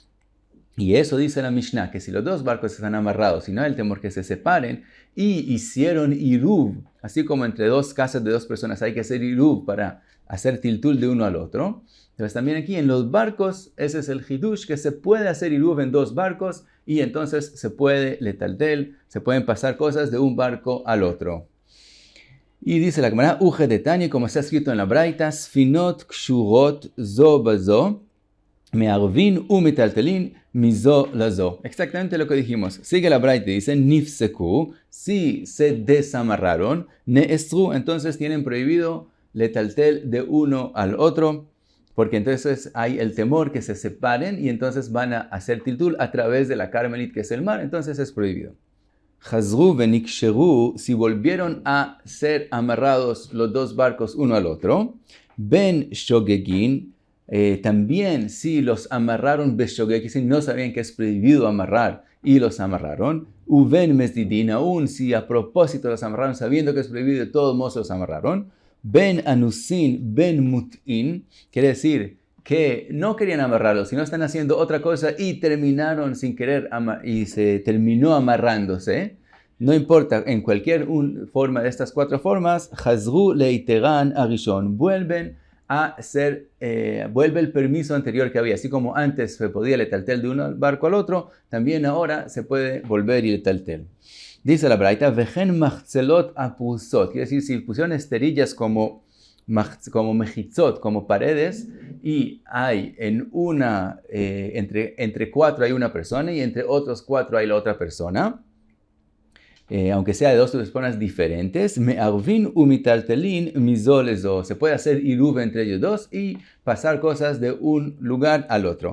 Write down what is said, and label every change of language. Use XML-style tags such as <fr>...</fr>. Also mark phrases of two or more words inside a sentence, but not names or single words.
<es>Y eso dice la Mishnah, que si los dos barcos están amarrados y no hay el temor que se separen y hicieron iruv, así como entre dos casas de dos personas hay que hacer iruv para hacer tiltul de uno al otro. Entonces también aquí en los barcos, ese es el hidush, que se puede hacer iruv en dos barcos y entonces se puede letaltel, se pueden pasar cosas de un barco al otro. Y dice la Gemara,</es> <arc>וכדתניא,</arc> <es>como está escrito en la Braita,</es> <he>ספינות קשורות זו בזו, מערבין ומטלטלין מזו לזו.</he> <es>Exactamente lo que dijimos. Sigue la Braita y dice, nifseku, si se desamarraron, neestru, entonces tienen prohibido letaltel de uno al otro, porque entonces hay el temor que se separen y entonces van a hacer tiltul a través de la Carmelit, que es el mar, entonces es prohibido.</es> <he>חזרו ונקשרו,</he> <es>si volvieron a ser amarrados los dos barcos uno al otro,</es> <he>בין שוגגין,</he> <es>también si los amarraron beshogeg, si no sabían que es prohibido amarrar y los amarraron,</es> <he>ובין מזידין,</he> <es>aún si a propósito los amarraron sabiendo que es prohibido, de todos modos los amarraron,</es> <he>בין אנוסין, בין מוטעין,</he> <es>quiere decir que no querían amarrarlos, sino están haciendo otra cosa y terminaron sin querer y se terminó amarrándose. No importa, en cualquier forma de estas cuatro formas,</es> <he>חזרו להיתרן הראשון,</he> <es>vuelve el permiso anterior que había. Así como antes se podía letaltel de un barco al otro, también ahora se puede volver y letaltel. Dice la Braita,</es> <he>וכן מחצלות פרוסות,</he> <es>quiere decir, si pusieron esterillas como mechitzot, como paredes, y hay en entre cuatro hay una persona y entre otros cuatro hay la otra persona, aunque sea de dos personas diferentes,</es> <he>מערבין ומטלטלין מזו לזו,</he> <es>se puede hacer iruv entre ellos dos y pasar cosas de un lugar al otro.</es>